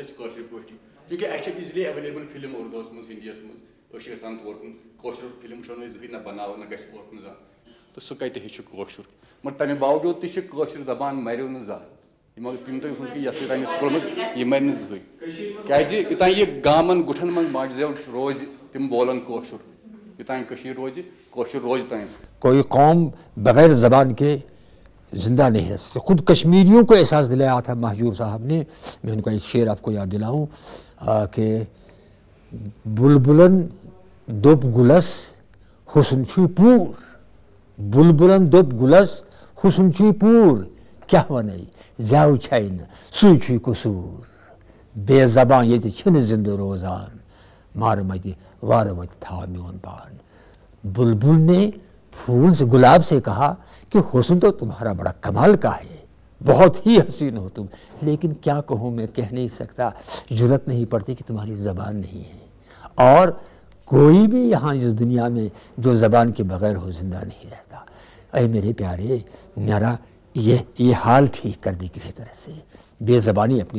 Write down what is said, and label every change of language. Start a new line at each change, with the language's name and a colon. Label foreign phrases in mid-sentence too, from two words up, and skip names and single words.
Kashmiri: اَسہِ کٲشِر پٲٹھی چوٗنٛکہِ اَسہِ چھِ
English: easily available
Kashmiri: فِلم اردوٗہس منٛز ہِندیَس منٛز أسۍ چھِ گژھان تور کُن کٲشُر فِلم وٕچھو نہٕ أسۍ زٕہٕنۍ نہ بناوو نہ گژھِ اور کُن زانٛہہ تہٕ سُہ کتہِ ہیٚچھِ کٲشُر مگر تَمہِ باوجوٗد تہِ چھِ کٲشِر زبان مریو نہٕ زانٛہہ یِمو تِم تۄہہِ ووٚنمُت کہِ یۄس یہِ تٔمِس کوٚرمُت یہِ مرِ نہٕ زٕہٕنۍ کیازِ یوٚتانۍ یہِ گامن گُٹھن منٛز ماجہِ زٮ۪و روزِ تِم بولن کٲشُر یوٚتانۍ کٔشیٖر روزِ کٲشُر روزِ توٚتانۍ
Urdu: کوئی قوم بغیر زبان کے زندہ نہیں رہ سکتی خود کشمیریوں کو احساس دلایا تھا مہجور صاحب نے میں ان کا ایک شعر آپ کو یاد دلاؤں کہ
Kashmiri: بلبلن دوپ گلس حسن چھُے پوٗر بلبلن دوپ گلس حسن چھُے پوٗر کیٛاہ وَنَے زٮ۪و چھَے نہٕ سُے چھُے قصوٗر بے زبان ییٚتہِ چھِنہٕ زندٕ روزان مارٕ متہِ وارٕ وتہِ تھاو میون پان
Urdu: بلبل نے پھول سے گلاب سے کہا کہ حسن تو تمہارا بڑا کمال کا ہے بہت ہی حسین ہو تم لیکن کیا کہوں میں کہہ نہیں سکتا جرأت نہیں پڑتی کہ تمہاری زبان نہیں ہے اور کوئی بھی یہاں اس دنیا میں جو زبان کے بغیر ہو زندہ نہیں رہتا اے میرے پیارے میرا یہ حال ٹھیک کر دے کسی طرح سے بے زبانی اپنی